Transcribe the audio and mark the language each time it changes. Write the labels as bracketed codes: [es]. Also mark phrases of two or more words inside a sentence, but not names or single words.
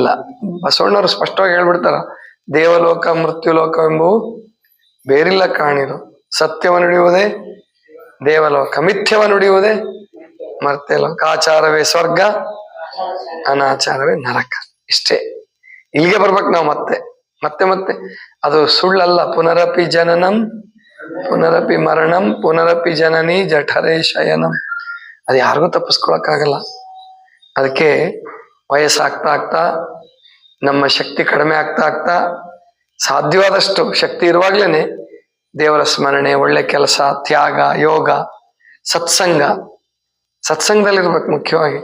[kn] ಬಸವಣ್ಣವ್ರು ಸ್ಪಷ್ಟವಾಗಿ ಹೇಳ್ಬಿಡ್ತಾರ, ದೇವಲೋಕ ಮೃತ್ಯುಲೋಕ ಎಂಬುವು ಬೇರಿಲ್ಲ ಕಾಣಿರು, ಸತ್ಯವ ನುಡಿಯುವುದೇ ದೇವಲೋಕ, ಮಿಥ್ಯವ ನುಡಿಯುವುದೇ ಮರ್ತ್ಯಲೋಕ, ಆಚಾರವೇ ಸ್ವರ್ಗ ಅನಾಚಾರವೇ ನರಕ. ಇಷ್ಟೇ, ಇಲ್ಲಿಗೆ ಬರ್ಬೇಕು ನಾವು ಮತ್ತೆ ಮತ್ತೆ ಮತ್ತೆ. ಅದು ಸುಳ್ಳಲ್ಲ. [sa] ಪುನರಪಿ ಜನನಂ ಪುನರಪಿ ಮರಣಂ ಪುನರಪಿ ಜನನಿ ಜಠರೇ ಶಯನಂ. [kn] ಅದು ಯಾರಿಗೂ ತಪ್ಪಿಸ್ಕೊಳಕ್ಕಾಗಲ್ಲ. ಅದಕ್ಕೆ ವಯಸ್ಸಾಗ್ತಾ ಆಗ್ತಾ ನಮ್ಮ ಶಕ್ತಿ ಕಡಿಮೆ ಆಗ್ತಾ ಸಾಧ್ಯವಾದಷ್ಟು ಶಕ್ತಿ ಇರುವಾಗ್ಲೇನೆ ದೇವರ ಸ್ಮರಣೆ, ಒಳ್ಳೆ ಕೆಲಸ, ತ್ಯಾಗ, ಯೋಗ, ಸತ್ಸಂಗದಲ್ಲಿರ್ಬೇಕು ಮುಖ್ಯವಾಗಿ.